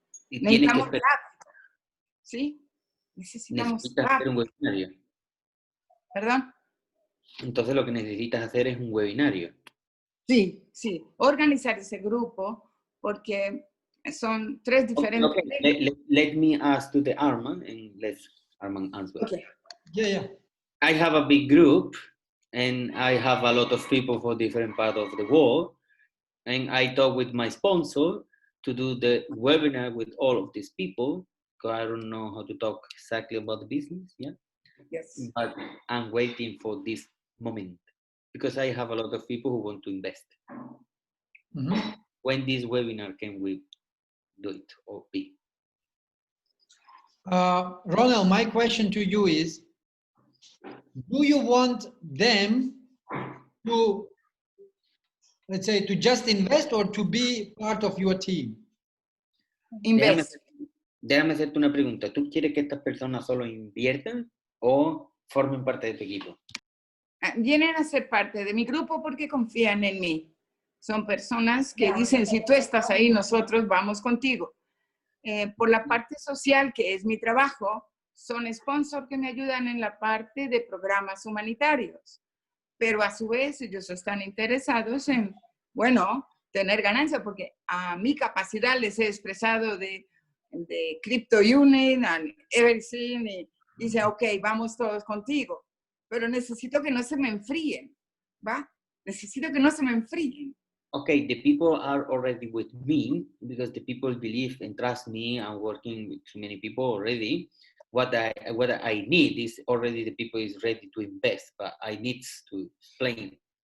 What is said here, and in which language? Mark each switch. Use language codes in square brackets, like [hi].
[es] Y necesitamos rápido. ¿Sí? Necesitamos hacer un webinario. ¿Perdón? Entonces lo que necesitas hacer es un webinario. Sí, sí. Organizar ese grupo porque son 3 diferentes. Okay. [en] Let me ask to the Armand and let's Armand answer. Okay. Yeah. I have a big group and I have a lot of people for different parts of the world. And I talk with my sponsor to do the webinar with all of these people. Because I don't know how to talk exactly about the business. Yeah. Yes. But I'm waiting for this moment because I have a lot of people who want to invest. Mm-hmm. When this webinar can we do it or be? Ronald, my question to you is, do you want them to, let's say, to just invest or to be part of your team? Invest. [es] Déjame hacerte una pregunta. ¿Tú quieres que estas personas solo inviertan o formen parte de tu equipo? Vienen a ser parte de mi grupo porque confían en mí. Son personas que dicen, si tú estás ahí, nosotros vamos contigo. Por la parte social, que es mi trabajo, son sponsors que me ayudan en la parte de programas humanitarios. Pero a su vez, ellos están interesados en, bueno, tener ganancia, porque a mi capacidad les he expresado de Crypto Unit [en] and everything, [es] y dice, ok, vamos todos contigo. Pero necesito que no se me enfríen, ¿va? Necesito que no se me enfríen. [en] Okay, the people are already with me because the people believe and trust me. I'm working with too many people already. What I need is already the people is ready to invest, but I need to explain.